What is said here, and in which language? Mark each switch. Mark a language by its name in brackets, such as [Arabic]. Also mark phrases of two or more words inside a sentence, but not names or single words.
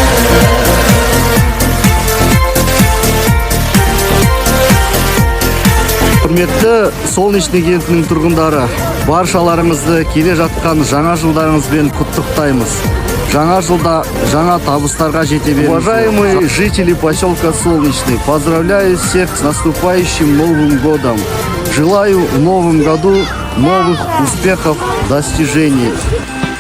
[Kazakh] Құрметті Солнечный кентінің тұрғындары, баршаларыңызды келе жатқан жаңа жылдарыңызбен құттықтаймыз. Жаңа жылда жаңа табыстарға жете беріңіз. [Russian] Уважаемые жители поселка Солнечный, поздравляю всех с наступающим Новым годом. Желаю в новом году новых успехов, достижений.